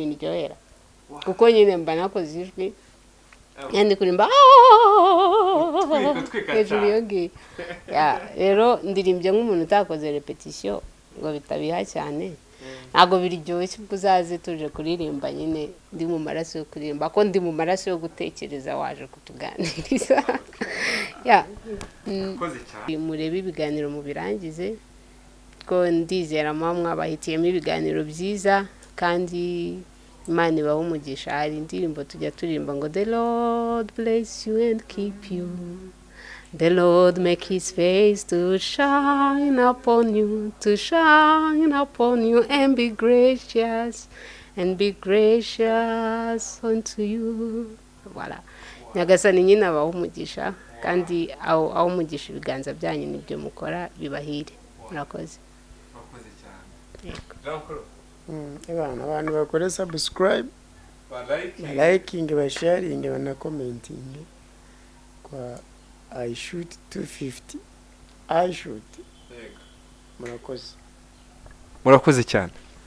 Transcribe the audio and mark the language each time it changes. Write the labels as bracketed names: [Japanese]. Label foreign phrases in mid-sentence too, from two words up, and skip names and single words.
[Kinyarwanda] biniryohera kuko nyine mba nakoze ijwi kandi kurimba hejuru yogi rero ndirimbye nk'umuntu utakoze repetition ngo bitabiha cyane ntago biryoshye ubwo uzaze tuje kuririmba nyine ndi mu maraso yo kuririmba ko ndi mu maraso yo gutekereza waje kutuganiriza murebe ibiganiro mu birangize ko ndizera mwabahitiyemo ibiganiro byiza kandi Imana ibahe umugisha hari indirimbo tujya turirimba ngo [English] the Lord bless you and keep you, the Lord make his face to shine upon you, and be gracious unto you. [Kinyarwanda] Voilà. Nyagasani nyine abaho umugisha kandi aho umugisha ibiganza byanyu nibyo mukora bibahire. Murakoze. abantu bakore subscribe, [English] liking, sharing, na commenting kwa I shoot 250 I shoot. [Kinyarwanda] Murakoze cyane.